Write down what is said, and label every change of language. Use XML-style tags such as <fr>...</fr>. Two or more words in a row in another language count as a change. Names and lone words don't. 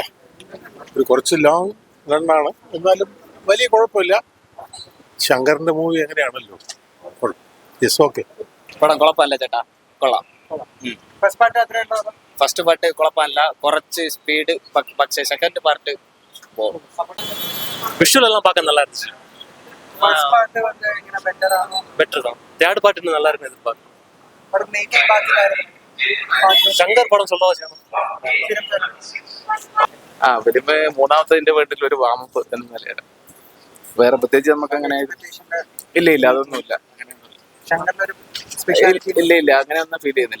<ml>ഒരു കുറച്ച് ലോങ് റണ്ണാണ്, എന്നാലും വലിയ കുഴപ്പമില്ല. ശങ്കറിന്റെ മൂവി എങ്ങനെയാണല്ലോ. ഓക്കെ. പടം കുഴപ്പമില്ല ചേട്ടാ, കൊള്ളാം.</ml> <en>first part</en> <ml>കുഴപ്പമില്ല, കുറച്ച് സ്പീഡ്. പക്ഷേ</ml> <en>second part</en> <ta>விஷுவல் எல்லாம் பார்க்க நல்லா இருந்துச்சு. பெட்டர் தான்.</ta> <en>third part</en> <ta>இன்னும் நல்லா இருக்குன்னு எதிர்பார்க்கிறேன்.</ta> <ml>ശങ്കർ പടം சொல்லவா ചെയ്യണം. വരുമ്പോ മൂന്നാമത്തെ വീട്ടിൽ ഒരു വാമപ്പ് എന്ന നിലയാണ്. വേറെ പ്രത്യേകിച്ച് നമുക്ക് അങ്ങനെ ഇല്ല അതൊന്നുമില്ല. ഇല്ല അങ്ങനെയൊന്നും ഫീൽ ചെയ്യുന്നില്ല.</ml>